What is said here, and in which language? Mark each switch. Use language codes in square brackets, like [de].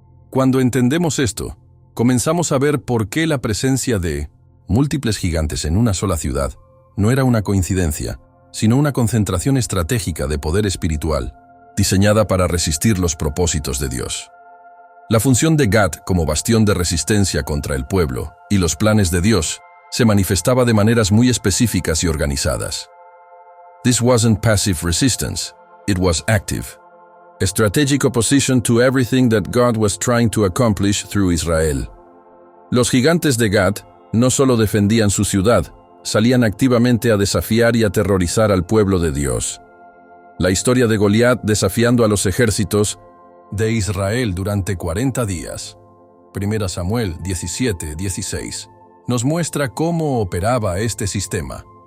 [es] Cuando entendemos esto, comenzamos a ver por qué la presencia de múltiples gigantes en una sola ciudad no era una coincidencia, sino una concentración estratégica de poder espiritual, diseñada para resistir los propósitos de Dios. La función de Gat como bastión de resistencia contra el pueblo y los planes de Dios se manifestaba de maneras muy específicas y organizadas. [en] This wasn't passive resistance, it was active. A strategic opposition to everything that God was trying to accomplish through Israel. [es] Los gigantes de Gat no solo defendían su ciudad, salían activamente a desafiar y aterrorizar al pueblo de Dios. La historia de Goliat desafiando a los ejércitos de Israel durante 40 días, 1 Samuel 17:16, nos muestra cómo operaba este sistema.